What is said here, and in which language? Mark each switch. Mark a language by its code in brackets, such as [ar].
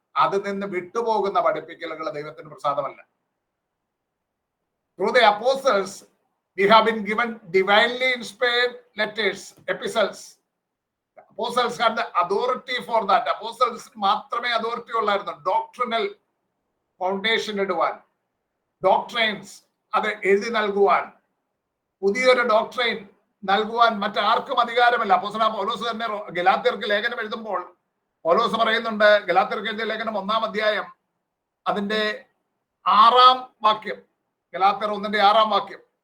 [ml] അതിൽ നിന്ന് വിട്ടുപോകുന്ന പഠിപ്പിക്കലുകൾ ദൈവത്തിന് പ്രസാദമല്ല. [en] Through the apostles we have been given divinely inspired letters, epistles. Apostles had the authority for that. [ml] Apostles മാത്രമേ authority ഉള്ളായിരുന്നു doctrinal foundation ഇടുവാൻ, doctrines അത് എഴുതി നൽകുവാൻ, പുതിയൊരു ഡോക്ട്രൈൻ നൽകുവാൻ മറ്റാർക്കും അധികാരമില്ല. അപ്പോസ്തലനായ പൗലോസ് തന്നെ ഗലാത്യർക്ക് ലേഖനം എഴുതുമ്പോൾ പൗലോസ് പറയുന്നുണ്ട്, ഗലാത്യർക്ക് എഴുതിയ ലേഖനം 1-ാം അധ്യായം അതിന്റെ 6-ാം വാക്യം, ഗലാത്യർ 1-ന്റെ 6-ാം വാക്യം.